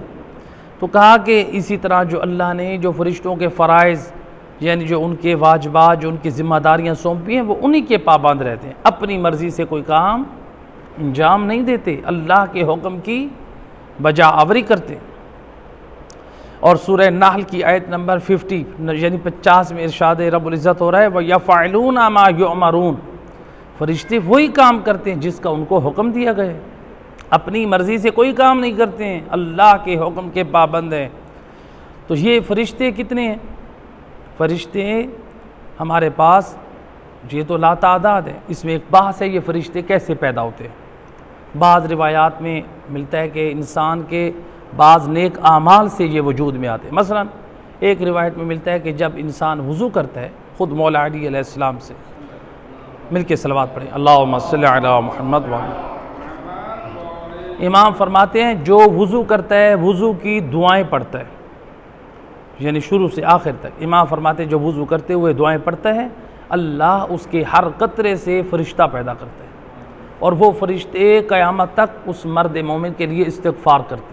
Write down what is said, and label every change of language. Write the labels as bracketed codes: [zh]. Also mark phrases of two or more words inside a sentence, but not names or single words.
[ur] تو کہا کہ اسی طرح جو اللہ نے جو فرشتوں کے فرائض یعنی جو ان کے واجبات، جو ان کی ذمہ داریاں سونپی ہیں، وہ انہی کے پابند رہتے ہیں، اپنی مرضی سے کوئی کام انجام نہیں دیتے، اللہ کے حکم کی بجا آوری کرتے ہیں. اور سورہ نحل کی آیت نمبر 50 یعنی 50 میں ارشاد رب العزت ہو رہا ہے, [ar] ويفعلون ما يؤمرون, [ur] فرشتے وہی کام کرتے ہیں جس کا ان کو حکم دیا گیا ہے، اپنی مرضی سے کوئی کام نہیں کرتے ہیں، اللہ کے حکم کے پابند ہیں. تو یہ فرشتے کتنے ہیں? فرشتے ہمارے پاس یہ تو لاتعداد ہے. اس میں ایک بحث ہے، یہ فرشتے کیسے پیدا ہوتے ہیں۔ بعض روایات میں ملتا ہے کہ انسان کے بعض نیک اعمال سے یہ وجود میں آتے ہیں. مثلاً ایک روایت میں ملتا ہے کہ جب انسان وضو کرتا ہے، خود مولا علی علیہ السلام سے مل کے صلوات پڑھیں, [ar] اللهم صل على محمد و [ur] امام فرماتے ہیں جو وضو کرتا ہے وضو کی دعائیں پڑھتا ہے، یعنی شروع سے آخر تک. امام فرماتے ہیں جو وضو کرتے ہوئے دعائیں پڑھتا ہے، اللہ اس کے ہر قطرے سے فرشتہ پیدا کرتا ہے اور وہ فرشتے قیامت تک اس مرد مومن کے لیے استغفار کرتے ہیں.